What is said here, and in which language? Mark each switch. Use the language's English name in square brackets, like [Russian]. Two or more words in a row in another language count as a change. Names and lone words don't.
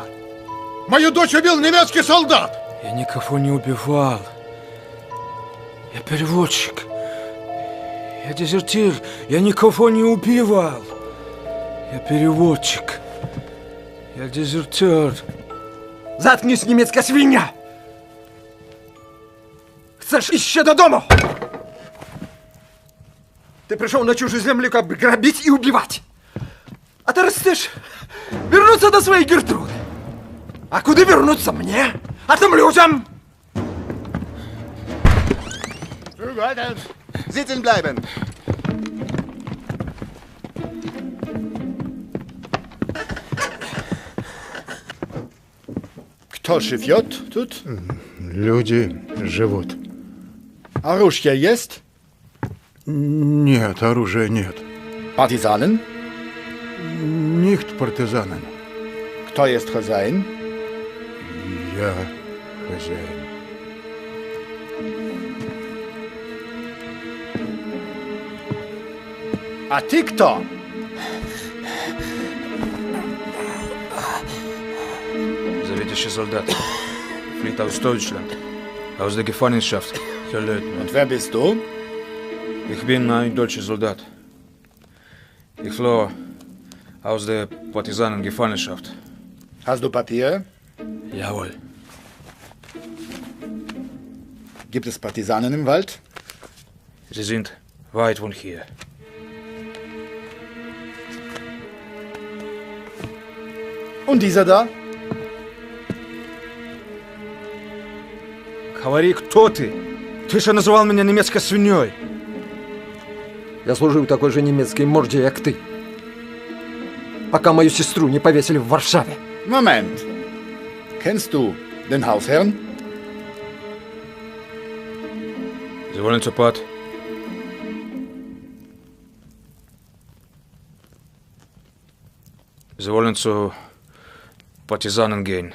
[Russian] Мою дочь убил немецкий солдат! Я никого не убивал. Я переводчик. Я дезертир. Я никого не убивал. Я переводчик. Я дезертир. Заткнись, [Ukrainian] німецька свиня! [Polish] Chcesz iść się do domu! [Russian] Ты пришел на чужую землю, как бы грабить и убивать. А ты хочешь вернуться до своей Гертруды. А куда вернуться мне? А тем людям? [German] Sitzen bleiben. [Russian] Кто живет тут? Люди живут. Оружие есть? Нет, оружия нет. [German] Партизанен? Nicht партизанен. [Russian] Кто есть хозяин? Я хозяин. А ты кто? [German] Sowjetische Soldat. Flieht aus Deutschland. Aus der Gefangenschaft. Herr Leutnant. Und wer bist du? Ich bin ein deutscher Soldat. Ich floh aus der Partisanengefangenschaft. Hast du Papiere? Jawohl. Gibt es Partisanen im Wald? Sie sind weit von hier. Und dieser da? [Russian] Говори, кто ты? Ты же называл меня немецкой свиньей. Я служил такой же немецкой морде, как ты. Пока мою сестру не повесили в Варшаве. [German] Moment. Kennst du den Hausherrn? Sie wollen zur Part? Sie wollen zu Partisanen gehen.